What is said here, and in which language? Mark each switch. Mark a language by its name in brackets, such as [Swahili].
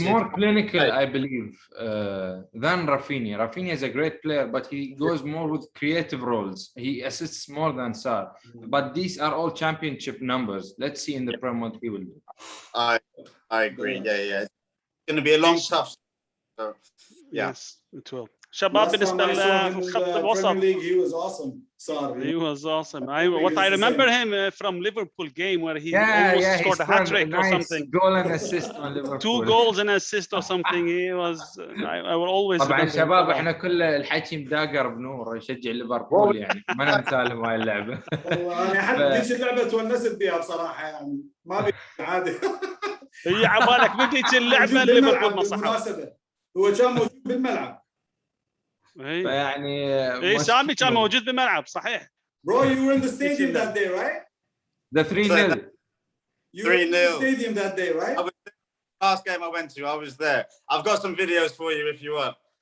[English] He's more clinical, I believe, than Rafinha. Rafinha is a great player, but he goes more with creative roles. He assists more than Sarr. But these are all championship numbers. Let's see in the Prem what he will do. I agree. Yeah. It's going to be a long, tough. So, yeah. Yes, it will. [Arabic] شباب بالنسبة للخط الوسط. [English] He was awesome. Sorry. He was awesome. I remember him from Liverpool game where he almost scored a hat trick or something. Goal and assist on Liverpool. 2 goals and assist or something. He was. I will always. [Arabic] طبعا شباب احنا كل الحكي مداقر بنور يشجع ليفربول يعني ما ننسى لهم هاي اللعبة. والله أنا حتى ديش اللعبة تونست بيها بصراحة يعني ما بي عادي. هي عبالك بديت اللعبة ليفربول ما صح. هو كان موجود بالملعب. يعني سامي كان موجود بالملعب صحيح. [English] Bro, you were in the stadium that day, right? The 3-0. You were in the stadium that day, right? Last game I went to, I was there. I've got some videos for you if you want.